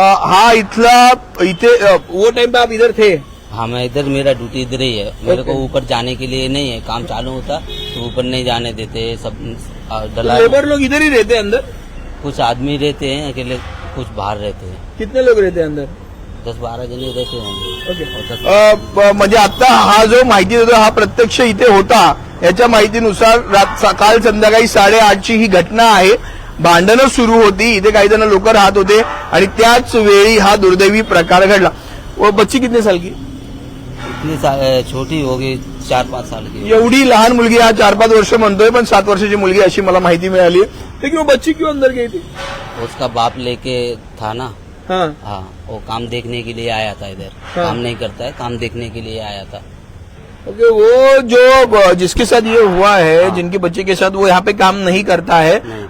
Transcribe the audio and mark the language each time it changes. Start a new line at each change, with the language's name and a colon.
Hindi: हाँ, इतना इथे वो टाइम पे आप इधर थे? हाँ मैं इधर, मेरा ड्यूटी इधर ही है। मेरे को ऊपर जाने के लिए नहीं है, काम चालू होता तो ऊपर नहीं जाने देते सब। डला लेबर लोग इधर ही रहते हैं अंदर? कुछ आदमी रहते हैं अकेले, कुछ बाहर रहते हैं। कितने लोग रहते हैं अंदर? 10-12 जने रहते होंगे।
English: Okay.
Marathi: म्हणजे आता हा जो माहिती देतो हा प्रत्यक्ष इथे होता, याच्या माहितीनुसार काल संध्याकाळी 8:30ची ही घटना आहे. भांडणं सुरू होती, इथे काही जण लोक राहत होते आणि त्याच वेळी हा दुर्दैवी प्रकार घडला.
Hindi: वो बच्ची कितने साल की? इतनी छोटी होगी, 4-5 साल की।
Marathi: एवढी लहान मुलगी, हा 4-5 वर्ष म्हणतोय, पण 7 वर्षाची मुलगी अशी मला माहिती मिळाली.
Hindi: लेकिन वो बच्ची क्यों अंदर गई थी? उसका बाप लेके था ना। हाँ. हाँ, वो काम देखने के लिए आया था इधर। हाँ। काम नहीं करता है, काम देखने के लिए आया था।
English: Okay.
Hindi: वो जो जिसके साथ ये हुआ है, जिनके बच्चे के साथ, वो यहाँ पे काम नहीं करता है, नहीं।